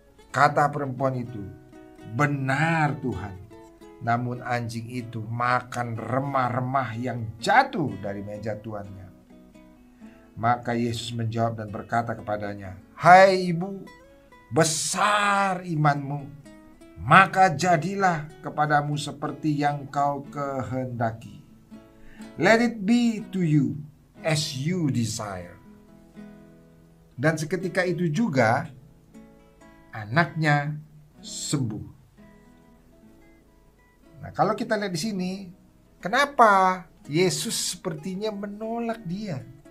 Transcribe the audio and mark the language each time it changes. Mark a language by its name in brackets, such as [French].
[Indonesian] Kata perempuan itu, "Benar Tuhan, namun anjing itu makan remah-remah yang jatuh dari meja tuannya." Maka Yesus menjawab dan berkata kepadanya, "Hai ibu, besar imanmu, maka jadilah kepadamu seperti yang kau kehendaki. [English] Let it be to you as you desire." [Indonesian] Dan seketika itu juga anaknya sembuh. Nah, kalau kita lihat di sini, kenapa Yesus sepertinya menolak dia?